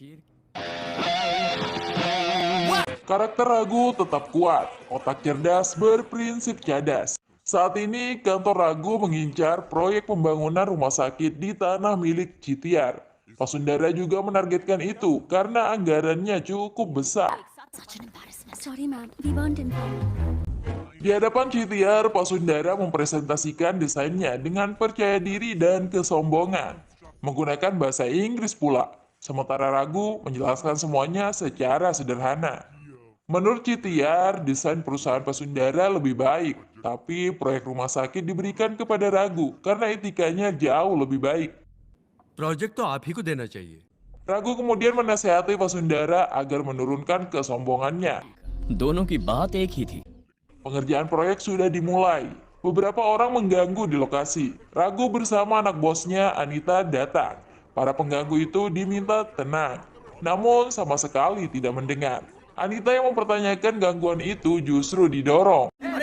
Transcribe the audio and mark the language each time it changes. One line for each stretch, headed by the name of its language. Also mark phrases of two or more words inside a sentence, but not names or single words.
Indonesian: Karakter Ragu tetap kuat, otak cerdas, berprinsip cadas. Saat ini, kantor Ragu mengincar proyek pembangunan rumah sakit di tanah milik Citiar. Pasundara juga menargetkan itu karena anggarannya cukup besar.
English: Sorry ma'am, we weren't informed.
Indonesian: Di hadapan Citiar, Pasundara mempresentasikan desainnya dengan percaya diri dan kesombongan. Menggunakan bahasa Inggris pula, sementara Ragu menjelaskan semuanya secara sederhana. Menurut Citiar, desain perusahaan Pasundara lebih baik, tapi proyek rumah sakit diberikan kepada Ragu karena etikanya jauh lebih baik.
Hindi: प्रोजेक्ट तो आप ही को देना चाहिए।
Indonesian: Ragu kemudian menasihati Pasundara agar menurunkan kesombongannya.
Hindi: दोनों की बात एक ही थी।
Indonesian: Pengerjaan proyek sudah dimulai. Beberapa orang mengganggu di lokasi. Ragu bersama anak bosnya Anita datang. Para pengganggu itu diminta tenang, namun sama sekali tidak mendengar. Anita yang mempertanyakan gangguan itu justru didorong.